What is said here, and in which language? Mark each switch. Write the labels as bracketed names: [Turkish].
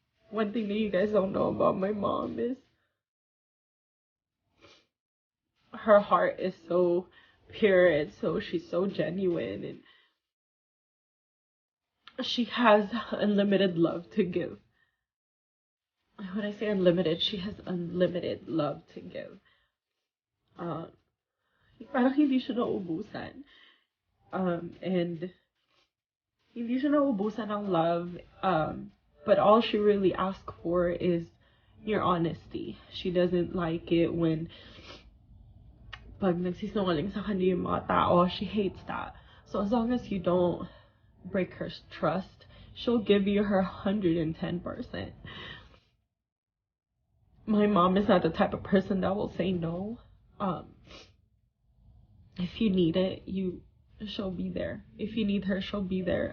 [English] One thing that you guys don't know about my mom is her heart is so pure, and so she's so genuine, and she has unlimited love to give. When I say unlimited, she has unlimited love to give. [Filipino] Uh, Parang hindi siya nauubusan. And hindi siya nauubusan ng love. [English] But all she really asks for is your honesty. She doesn't like it when [Filipino] pag nagsisinungaling sa kanya yung mga tao. [English] She hates that. So as long as you don't break her trust, she'll give you her 110%. My mom is not the type of person that will say no. If you need it, she'll be there. If you need her, she'll be there.